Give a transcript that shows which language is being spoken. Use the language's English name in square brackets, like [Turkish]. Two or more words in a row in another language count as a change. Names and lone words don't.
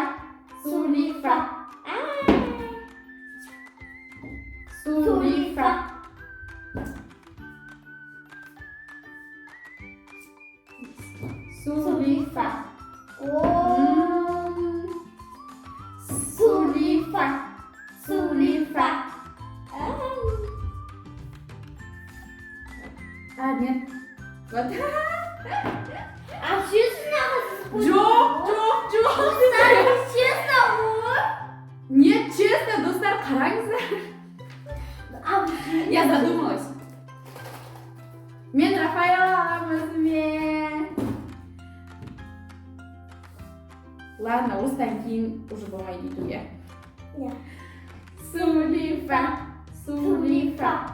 [Russian] Сулифа. Сулифа. Сулифа. Сулифа. Сулифа. Нет. Вот. А честно? [Kazakh] Жоқ. [Russian] Честно, Нет, честно, [Kazakh] достар, қараңыздар. [Russian] Я задумалась. [Kazakh] Мен Рафаэл аламын өзіме. Ладно, осыдан кейін уже болмайды өйтуге. Сулифа. Сулифа.